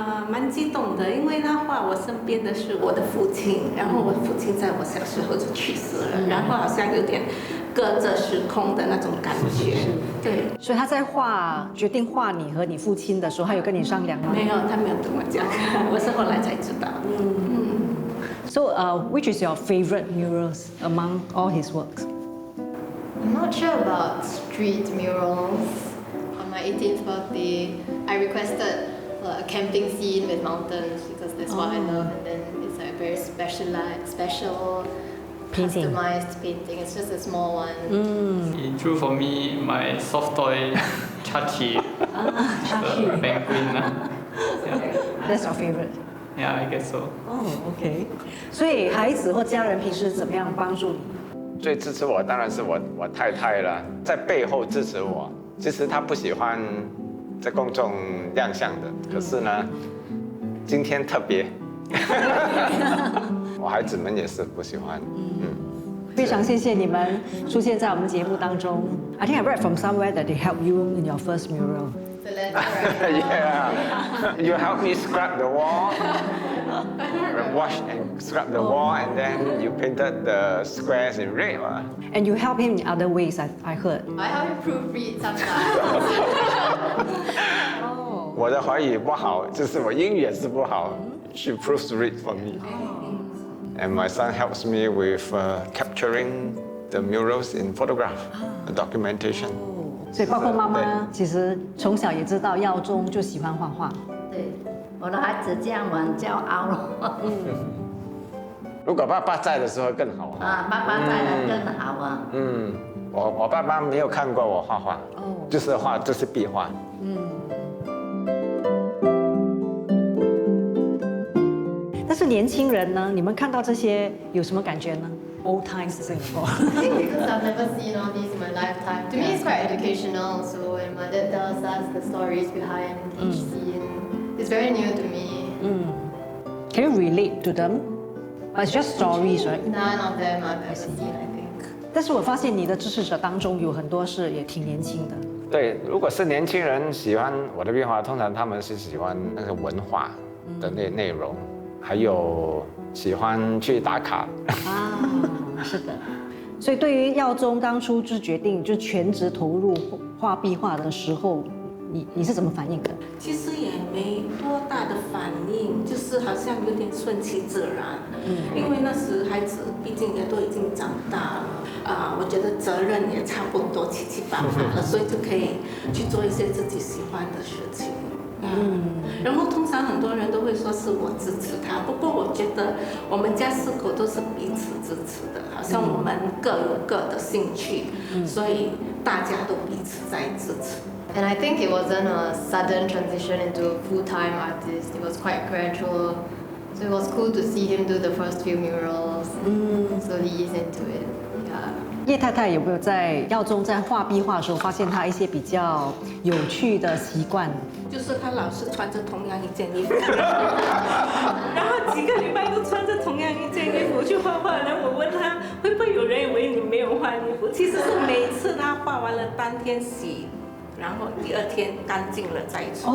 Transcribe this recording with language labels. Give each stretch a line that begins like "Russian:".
Chinese: 蛮激动的，因为那画我身边的是我的父亲，然后我的父亲在我小时候就去世了，然后好像有点隔着时空的那种感觉。对，所以他在决定画你和你父亲的时候，他有跟你商量吗？没有，他没有跟我讲，我是后来才知道。
English: So, which is your favorite murals among all his works? I'm not sure about street murals. On my 18th birthday, I requested a camping scene with mountains because that's what I love, and then it's like a very special Painting. customized painting. It's just a small one. He drew for me my soft toy Chachi, the penguin. That's your favorite. Yeah, I guess so. Oh, okay.
Chinese: 所以孩子或家人平时怎么样帮助你？最支持我当然是我太太了，在背后支持我。其实她不喜欢在公众亮相的，可是呢，今天特别，我孩子们也是不喜欢。非常谢谢你们出现在我们节目当中。
English: I think I read from somewhere that they helped you in your first mural. So let's right. Yeah, you help me scrub the wall, wash and scrub the wall, and then you painted the squares in red. And you help him in other ways, I heard. I help you proofread sometimes.
Chinese: 我的华语不好，就是我英语也是不好。
English: She proofread for me, and my son helps me with capturing the murals in photograph, the documentation.
Chinese: 所以包括妈妈，其实从小也知道耀宗就喜欢画画。对，我的孩子这样我很骄傲了。如果爸爸在的时候更好啊，爸爸在的更好啊。我爸爸没有看过我画画，就是画，就是壁画。但是年轻人呢，你们看到这些有什么感觉呢 ？
English: Old times Singapore. I think because I've never seen all these in my lifetime. To me, it's quite educational. So when my dad tells us the stories behind each scene, it's very new to me. Can you relate to them? But it's just stories, right? None of them I've ever seen, I think.
Chinese: 但是我发现你的支持者当中有很多是也挺年轻的。对，如果是年轻人喜欢我的壁画，通常他们是喜欢那个文化的内容，还有喜欢去打卡。是的。所以对于耀宗当初就决定就全职投入画壁画的时候，你是怎么反应的？其实也没多大的反应，就是好像有点顺其自然。因为那时孩子毕竟也都已经长大了，我觉得责任也差不多七七八八了，所以就可以去做一些自己喜欢的事情。然后通常很多人都会说是我支持他，不过我觉得我们家4口都是彼此支持的，好像我们各有各的兴趣，所以大家都彼此在支持。
English: And I think it wasn't a sudden transition into a full-time artist. It was quite gradual. So it was cool to see him do the first few murals and slowly ease into it. Yeah.
Chinese: 叶太太有没有在耀宗在画壁画的时候发现他一些比较有趣的习惯？就是他老是穿着同样一件衣服，然后几个礼拜都穿着同样一件衣服去画画。然后我问他会不会有人以为你没有换衣服？其实是每次他画完了当天洗，然后第2天干净了再穿。